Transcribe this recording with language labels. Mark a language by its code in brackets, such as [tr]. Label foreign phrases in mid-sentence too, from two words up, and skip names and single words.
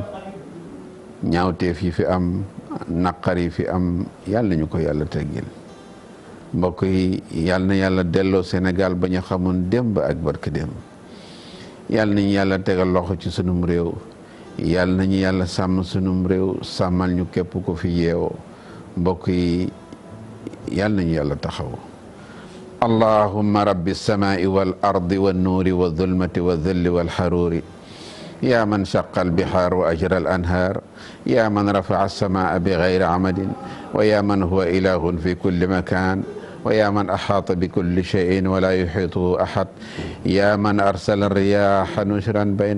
[wo] ñaawteef yi fi am naqar yi fi am yàlla nañu ko yàlla teggil mbokk yi yàlla na yàlla delloo Sénégal ba ñu xamoon démb ak barke démb yàlla nañu yàlla tegal loxo ci sunum réew yàlla nañu yàlla sàmm sunum réew sàmmal ñu képp ko fi yeewoo mbokk yi yàlla nañu yàlla taxaw [ar] اللهم رب السماء والأرض والنور والظلمة والظل والحرور يا من شق البحار وأجرى الأنهار يا من رفع السماء بغير عمد ويا من هو إله في كل مكان ويا من أحاط بكل شيء ولا يحيطه أحد يا من أرسل الرياح نشرا بين